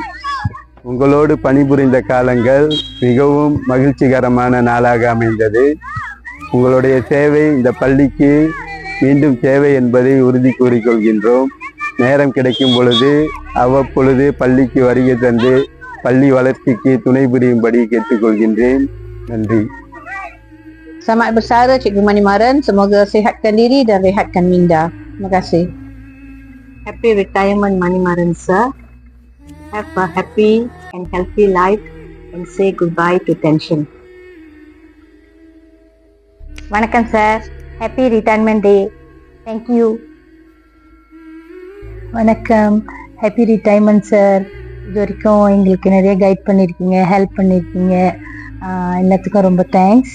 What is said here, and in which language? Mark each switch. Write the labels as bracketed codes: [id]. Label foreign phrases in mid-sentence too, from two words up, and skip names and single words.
[ta] உங்களோடு பணிபுரிந்த காலங்கள் மிகவும் மகிழ்ச்சிகரமான நாளாக அமைந்தது. உங்களுடைய சேவை இந்த பள்ளிக்கு மீண்டும் தேவை என்பதை உறுதி கூறிக்கொள்கின்றோம். நேரம் கிடைக்கும் பொழுது அவ்வப்பொழுது பள்ளிக்கு வருகை தந்து பள்ளி வளர்ச்சிக்கு துணை புரியும்படி கேட்டுக்கொள்கின்றேன். நன்றி. [ms] Selamat bersara Cikgu Manimaran. Semoga sihatkan diri dan rehatkan minda. Terima kasih. [en] Happy retirement Manimaran sir. Have a happy and healthy life and say goodbye to tension. [ta] வணக்கம் சார். [en] Happy retirement day. Thank you. வணக்கம். Happy retirement sir. [ta] இது வரைக்கும் எங்களுக்கு நிறைய கைட் பண்ணியிருக்கீங்க, ஹெல்ப் பண்ணியிருக்கீங்க. எல்லாத்துக்கும் ரொம்ப தேங்க்ஸ்.